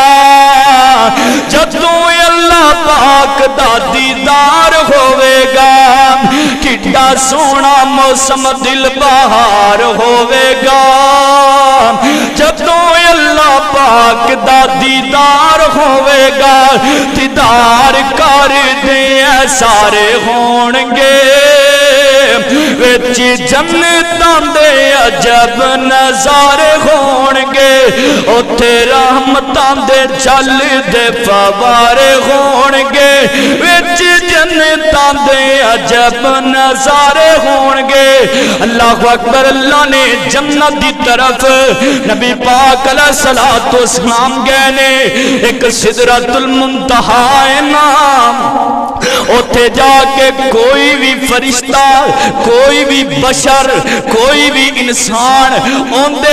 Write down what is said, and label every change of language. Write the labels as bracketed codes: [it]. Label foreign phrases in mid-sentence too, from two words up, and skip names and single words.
[pa] جدوں اللہ پاک دا دیدار ہوے گا کڈا سونا موسم دل بہار ہوے گا جدوں اللہ پاک دا دیدار ہوے گا دیدار کر دے سارے ہونگے ویچی جنتاں دے عجب نظارے ہونگے اوتھے رحمتاں دے چل دے فوارے ہونگے ویچی جنتاں دے عجب نظارے ہونگے [ar] اللہ اکبر [pa] اللہ نے جنت دی طرف نبی پاک [ar] علیہ السلام [pa] گئے نے ایک سدرۃ المنتہا نام اوتھے جا کے کوئی بھی فرشتہ کوئی بھی بشر کوئی بھی انسان اوندے